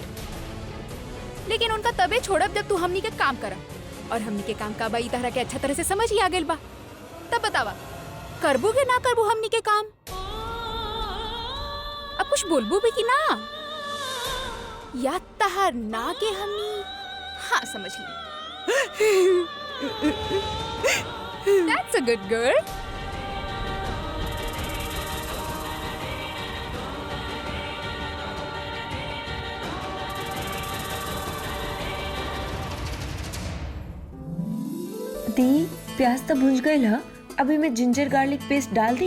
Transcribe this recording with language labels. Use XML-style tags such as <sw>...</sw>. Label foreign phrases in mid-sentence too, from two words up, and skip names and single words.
<bho>लेकिन उनका तबे छोड़ब जब तू हमनी के काम करा और हमनी के काम का बाई तरह के अच्छा तरह से समझ ही आ गइल बा। तब बतावा करबू के ना करबू हमनी के काम? अब कुछ बोलबू भी कि ना? या तहर ना के हमनी हाँ समझ ली।</bho> <en>That's a good girl.</en> <bho>दी, प्याज तो भुंज गई ल। अभी मैं</bho> <en>ginger garlic paste</en> <bho>डाल दी।</bho>